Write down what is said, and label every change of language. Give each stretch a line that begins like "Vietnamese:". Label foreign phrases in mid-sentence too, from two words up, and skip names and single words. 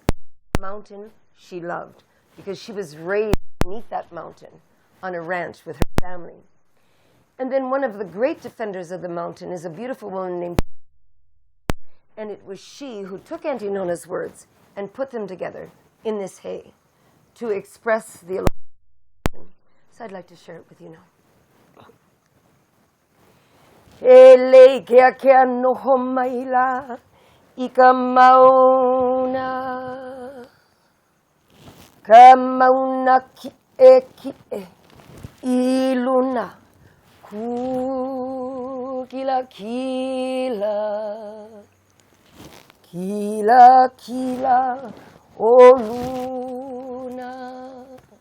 English: The mountain she loved, because she was raised beneath that mountain on a ranch with her family. And then one of the great defenders of the mountain is a beautiful woman named, and it was she who took Aunty Nona's words and put them together in this hey to express the illusion. So I'd like to share it with you now.
Hawaiian: Ele kea kea noho maila ika mauna ka mauna ki e I luna ku kila kila kila kila o luna